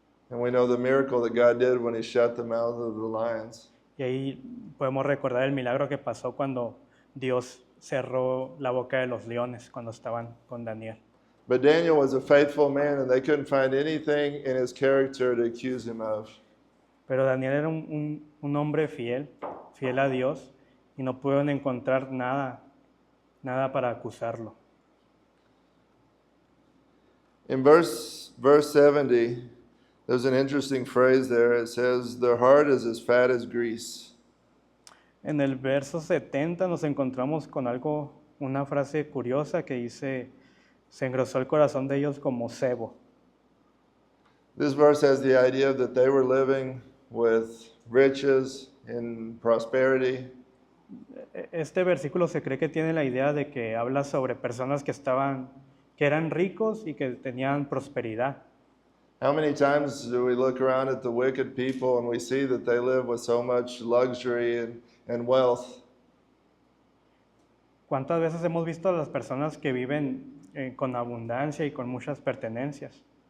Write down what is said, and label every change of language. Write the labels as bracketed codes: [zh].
[en] And we know the miracle that God did when he shut the mouth of the lions. [es] Y ahí podemos recordar el milagro que pasó cuando Dios cerró la boca de los leones cuando estaban con Daniel. [en] But Daniel was a faithful man, and they couldn't find anything in his character to accuse him of. [es] Pero Daniel era un hombre fiel a Dios, y no pudieron encontrar nada para acusarlo. [en] In verse 70, there's an interesting phrase there. It says, "Their heart is as fat as grease." [es] En el verso 70 nos encontramos con una frase curiosa que dice, se engrosó el corazón de ellos como sebo. [en] This verse has the idea that they were living with riches and prosperity. [es] Este versículo se cree que tiene la idea de que habla sobre personas que eran ricos y que tenían prosperidad. [en] How many times do we look around at the wicked people and we see that they live with so much luxury and wealth? [es] ¿Cuántas veces hemos visto a las personas que viven con abundancia y con muchas pertenencias?